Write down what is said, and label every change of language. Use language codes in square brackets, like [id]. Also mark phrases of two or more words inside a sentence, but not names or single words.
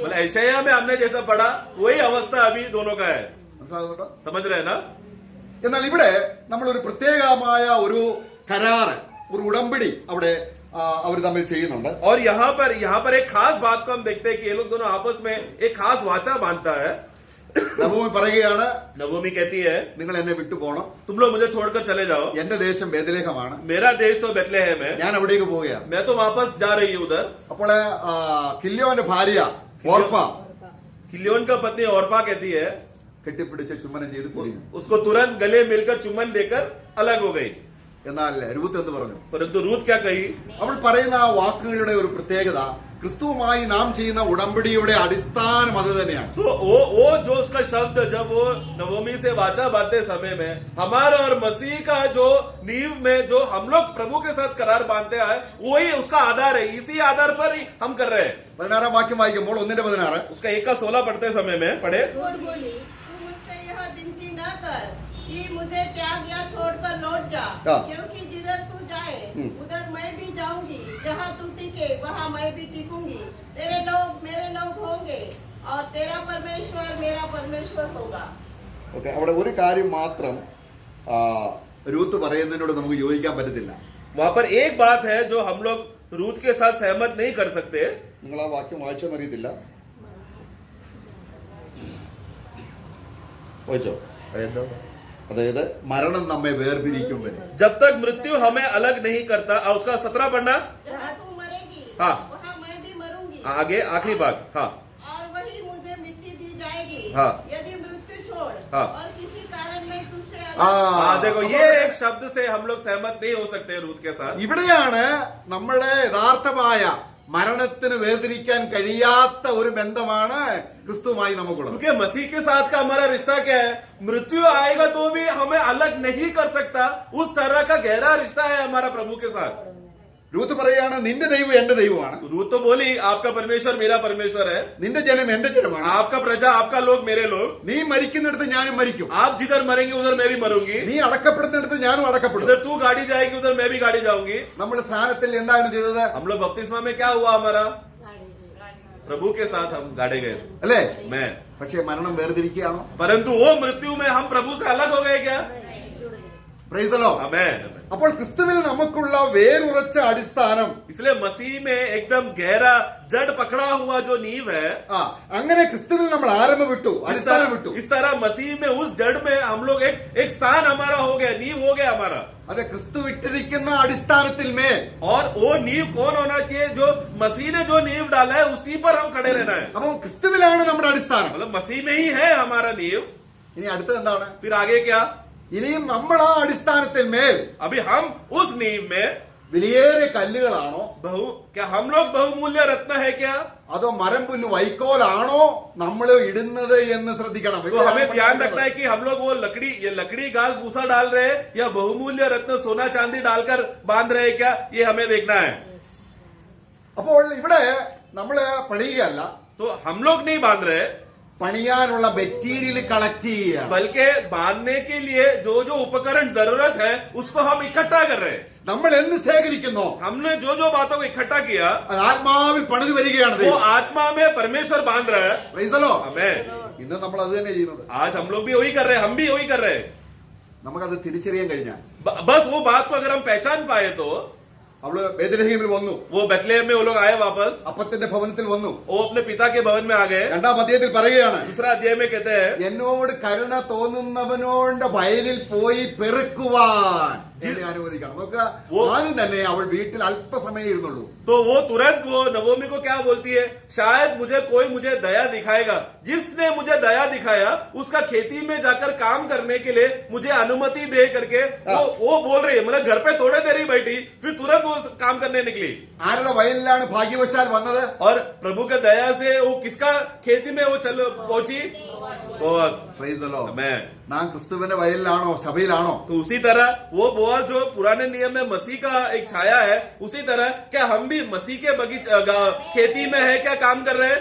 [hi] मतलब ऐशाया में हमने जैसा पढ़ा वही अवस्था अभी दोनों का है। [ml] മനസ്സിലാകുന്നുണ്ടോ? [hi] समझ रहे हैं ना? [ml] എന്നാൽ ഇവിടെ നമ്മൾ ഒരു പ്രത്യേകമായ ഒരു കരാറ്, ഒരു ഉടമ്പടി അവിടെ അവർ തമ്മിൽ ചെയ്യുന്നുണ്ട്. [hi] और यहाँ पर एक खास बात को हम देखते हैं कि ये लोग दोनों आपस में एक खास वाचा बांधता है। [ml] നവോമി പറയുകയാണ്, [hi] नवोमी कहती है [ml] നിങ്ങൾ എന്നെ വിട്ടു പോകണം, [hi] तुम लोग मुझे छोड़कर चले जाओ, [ml] എന്റെ ദേശം ബേത്ലഹേമാണ്, [hi] मेरा देश तो बेथलेहम है, [ml] ഞാൻ അവിടേക്ക് പോവുകയാണ്. [hi] मैं तो वापस जा रही हूँ उधर। [ml] അപ്പോൾ കില്യോന്റെ ഭാര്യ ഓർപ്പ [hi] किलियोन का पत्नी औरपा कहती है, [ml] കെട്ടിപ്പിടിച്ച് ചുംബനം ചെയ്ത് പിരിഞ്ഞു. [hi] उसको तुरंत गले मिलकर चुम्बन देकर अलग हो गई। [ml] എന്നാൽ രൂത്ത് എന്ത് പറഞ്ഞു? [hi] परंतु रूत क्या कही? [ml] അവൾ പറയുന്ന ആ വാക്കുകളുടെ ഒരു പ്രത്യേകത ക്രിസ്തുവുമായി നാം ചെയ്യുന്ന ഉടമ്പടിയുടെ അടിസ്ഥാനം അത് തന്നെയാണ്. [hi] तो वो जो उसका शब्द जब वो नवोमी से वाचा बांधते समय में हमारा और मसीह का जो नींव में जो हम लोग प्रभु के साथ करार बांधते हैं वही उसका आधार है, इसी आधार पर ही हम कर रहे हैं। [ml] 16 वाक्യം വായിക്കുമ്പോൾ 1:16 [hi] उसका 1:16 पढ़ते समय में पढ़े, रूत बोली, तू मुझसे यह विनती न कर कि मुझे त्याग या छोड़कर लौट जा, क्योंकि जिधर तू जाए उधर मैं भी जाऊंगी, जहाँ तू टिके वहाँ मैं भी टिकूंगी, तेरे लोग मेरे लोग होंगे और तेरा परमेश्वर मेरा परमेश्वर होगा। [ml] ഓക്കെ, അവിടെ ഒരു കാര്യം മാത്രം രൂത്ത് പറയുന്നതിനോട് നമുക്ക് യോജിക്കാൻ പറ്റത്തില്ല. [hi] वहां पर एक बात है जो हम लोग रूत के साथ सहमत नहीं कर सकते। [ml] നിങ്ങൾ ആ വാക്യം വായിച്ചോന്ന് അറിയത്തില്ല, വായിച്ചോ? അതായത് മരണം നമ്മെ വേർപിരിക്കും വരെ. [hi] जब तक मृत्यु हमें अलग नहीं करता। उसका 17 पढ़ना। जहाँ तू मरेगी हाँ। वहाँ मैं भी मरूंगी आगे आखिरी भाग। हाँ और वही मुझे मिट्टी दी जाएगी। हाँ। यदि मृत्यु छोड़ हाँ। और किसी कारण मैं तुझसे हाँ, देखो ये एक शब्द से हम लोग सहमत नहीं हो सकते रूथ के साथ। [ml] ഇവിടെയാണ് നമ്മുടെ യഥാർത്ഥമായ മരണത്തിന് വേർതിരിക്കാൻ കഴിയാത്ത ഒരു ബന്ധമാണ് ക്രിസ്തുവുമായി നമുക്കുള്ളത്. [hi] क्योंकि मसीह के साथ का हमारा रिश्ता क्या है? मृत्यु आएगा तो भी हमें अलग नहीं कर सकता। उस तरह का गहरा रिश्ता है हमारा प्रभु के साथ। [ml] രൂത്ത് പറയാണ് നിന്റെ ദൈവം എന്റെ ദൈവമാണ്, [hi] रूथ तो बोली आपका परमेश्वर मेरा परमेश्वर है, [ml] നിന്റെ ജനം എന്റെ ജനമാണ്, [hi] आपका प्रजा आपका लोग मेरे लोग, [ml] നീ മരിക്കുന്നിടത്ത് ഞാനും മരിക്കും, [hi] आप जिधर मरेंगे उधर मैं भी मरूंगी, [ml] നീ അടക്കപ്പെടുന്നിടത്ത് ഞാനും അടക്കപ്പെടും. [hi] उधर तू गाड़ी जाएगी उधर मैं भी गाड़ी जाऊंगी। [ml] നമ്മൾ സ്നാനത്തിൽ എന്താണ് ചെയ്തത്? [hi] हम लोग बपतिस्मा में क्या हुआ हमारा? प्रभु के साथ हम गाड़े गए [ml] അല്ലേ? मैं, പക്ഷേ മരണം വേർതിരിക്കുകയാണോ? [hi] परंतु वो मृत्यु में हम प्रभु से अलग हो गए क्या? [en] Praise the Lord. [hi] आमेन। [ml] അപ്പോൾ ക്രിസ്തുവിൽ നമുക്കുള്ള വേരുറച്ച അടിസ്ഥാനം, [hi] इसलिए मसीह में एकदम गहरा जड़ पकड़ा हुआ जो नींव है, [ml] അങ്ങനെ ക്രിസ്തുവിൽ നമ്മൾ ആരംഭം വിട്ടു, [hi] इस [ml] അടിസ്ഥാനം വിട്ടു. [hi] तरह मसीह में उस जड़ में हम लोग एक स्थान हमारा हो गया, नींव हो गया हमारा। [ml] അതെ, ക്രിസ്തു വിട്ടിരിക്കുന്ന അടിസ്ഥാനത്തിൽ മേൽ [hi] और वो नींव कौन होना चाहिए? जो मसीह ने जो नींव डाला है उसी पर हम खड़े रहना है। [ml] അപ്പം ക്രിസ്തുവിലാണ് നമ്മുടെ അടിസ്ഥാനം. [hi] मतलब मसीह में ही है हमारा नींव। [ml] ഇനി അടുത്തത് എന്താണ്? [hi] फिर आगे क्या? [ml] ഇനിയും നമ്മൾ ആ അടിസ്ഥാനത്തിൽ മേൽ [hi] अभी हम उस नींव में [ml] വിലയേറിയ കല്ലുകളാണോ, [hi] क्या हम लोग बहुमूल्य रत्न है क्या? [ml] അതോ മരം പുല്ല് വൈക്കോലാണോ നമ്മൾ ഇടുന്നത് എന്ന് ശ്രദ്ധിക്കണം. [hi] तो हमें ध्यान रखना है कि हम लोग वो लकड़ी घास भूसा डाल रहे हैं या बहुमूल्य रत्न सोना चांदी डालकर बांध रहे हैं क्या? ये हमें देखना है। [ml] അപ്പോൾ ഇവിടെ നമ്മള് പണിയുകയല്ല, [hi] तो हम लोग नहीं बांध रहे, [ml] പണിയാനുള്ള [en] material collect [ml] ചെയ്യുകയാണ്. [hi] बल्कि बांधने के लिए जो जो उपकरण जरूरत है उसको हम इकट्ठा कर रहे हैं। [ml] നമ്മൾ എന്ത് ശേഖരിക്കുന്നോ [hi] हमने जो जो बातों को इकट्ठा किया [ml] അത് ആത്മാവിൽ പണിത് വരികയാണ് [hi] वो [ml] ദൈവം. [hi] आत्मा में परमेश्वर बांध रहा है। [en] Praise the Lord. [hi] हमें [ml] ഇന്ന് നമ്മൾ അത് തന്നെ ചെയ്യുന്നത്. [hi] आज हम लोग भी वही कर रहे हैं, हम भी वही कर रहे हैं। [ml] നമുക്കത് തിരിച്ചറിയാൻ കഴിഞ്ഞാൽ [hi] बस वो बात को अगर हम पहचान पाए तो [ml] അവള് ബേത്ലഹേമിൽ വന്നു, [hi] वो बेथलेहम में वो लोग आए वापस, [ml] അപ്പത്തിന്റെ ഭവനത്തിൽ വന്നു. [hi] वो अपने पिता के भवन में आ गए। [ml] 2-ാം അധ്യായത്തിൽ പറയുകയാണ്, [hi] दूसरा अध्याय में कहते हैं [ml] എന്നോട് കരുണ തോന്നുന്നവനോട് വയലിൽ പോയി പെറുക്കുവാൻ എന്നെ അനുവദിക്കണം. നോക്കുക, ആദ്യം തന്നെ അവൾ വീട്ടിൽ അല്പസമയം ഇരുന്നുള്ളൂ. [hi] तो वो तुरंत वो नवोमी को क्या बोलती है? शायद कोई मुझे दया दिखाएगा। जिसने मुझे दया दिखाया उसका खेती में जाकर काम करने के लिए मुझे अनुमति दे करके वो बोल रही है। मतलब घर पे थोड़े देर ही बैठी, फिर तुरंत वो काम करने निकली। [ml] ആരുടെ വയലിലാണ് ഭാഗ്യവശാൽ വന്നത്? [hi] और प्रभु के दया से वो किसका खेती में वो चल पहुंची? बोअज। [en] Praise the Lord. मैं [ml] നാം ക്രിസ്തുവിന്റെ വയലിലാണോ, സഭയിലാണോ? [hi] तो उसी तरह वो बोअज जो पुराने नियम में मसीह का एक छाया है, उसी तरह क्या हम भी मसीह के खेती में है क्या काम कर रहे हैं?